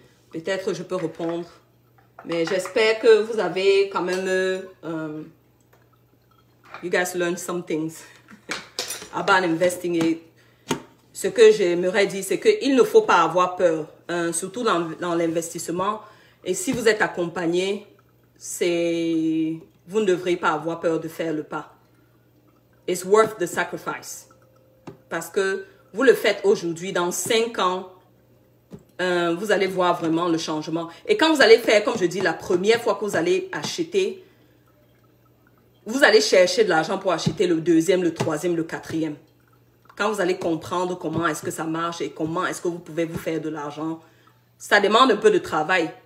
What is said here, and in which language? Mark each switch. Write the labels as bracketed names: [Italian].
[French] Peut-être je peux répondre. Mais j'espère que vous avez quand même, [English] you guys learn some things about investing. [French] Et ce que j'aimerais dire, c'est qu'il ne faut pas avoir peur, surtout dans l'investissement. Et si vous êtes accompagné, vous ne devrez pas avoir peur de faire le pas. [English] It's worth the sacrifice. [French] Parce que vous le faites aujourd'hui, dans 5 ans, vous allez voir vraiment le changement. Et quand vous allez faire, comme je dis, la première fois que vous allez acheter, vous allez chercher de l'argent pour acheter le deuxième, le troisième, le quatrième. Quand vous allez comprendre comment est-ce que ça marche et comment est-ce que vous pouvez vous faire de l'argent, ça demande un peu de travail.